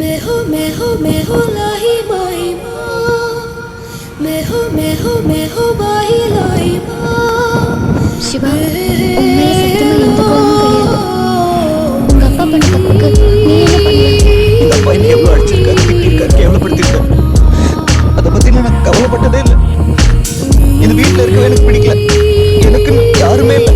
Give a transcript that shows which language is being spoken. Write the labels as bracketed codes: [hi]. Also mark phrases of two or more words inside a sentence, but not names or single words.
[ta] मैं हो लाही माही माँ मैं हो बाही लाई माँ சிவா உண்மையில சத்தியமா எந்த கோவமும் கிடையாது. உங்க அப்பா பண்ண தப்புக்கு நீ என்ன பண்ணல? இந்த அப்பா என்ன எவ்வளவு அடிச்சிருக்காரு, திட்டிருக்காரு, கேவலப்படுத்திருக்காரு. அதை பத்தி நான் கவலைப்பட்டதே இல்லை. இது வீட்டுல இருக்கவே எனக்கு பிடிக்கல. எனக்கு யாருமே இல்லை.